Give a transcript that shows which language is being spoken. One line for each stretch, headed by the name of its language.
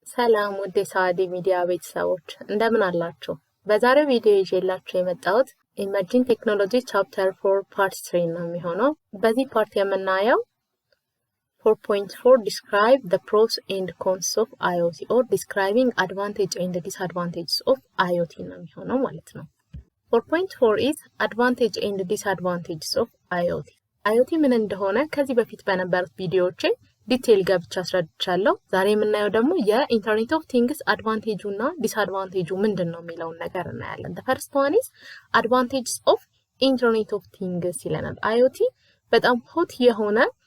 Amharic: ሰላም ወደ ሳዲ ሚዲያ ቤተሰቦች እንደምን አላችሁ? በዛሬው ቪዲዮ ይዤላችሁ የመጣሁት ኢመርጂንግ ቴክኖሎጂ ቻፕተር 4 ፓርት 3 ነው የሚሆነው። በዚህ ፓርት የምናየው 4.4
English: describe the pros and cons of IoT
Amharic: or describing advantage and disadvantages of IoT ነው የሚሆነው ማለት ነው።
English: 4.4 is advantage and disadvantages of IoT.
Amharic: IoT ምን እንደሆነ ከዚህ በፊት በነበሩት ቪዲዮዎቼ ዲቴል ገብቻ አስረድቻለሁ። ዛሬ የምናየው ደግሞ የኢንተርኔት ኦፍ ቲንግስ አድቫንቴጁና ዲስአድቫንቴጁ ምንድነው የሚለውን ነገር እናያለን።
English: the first one is advantages of internet of things
Amharic: ይለናል። IoT በጣም ሆት የሆነ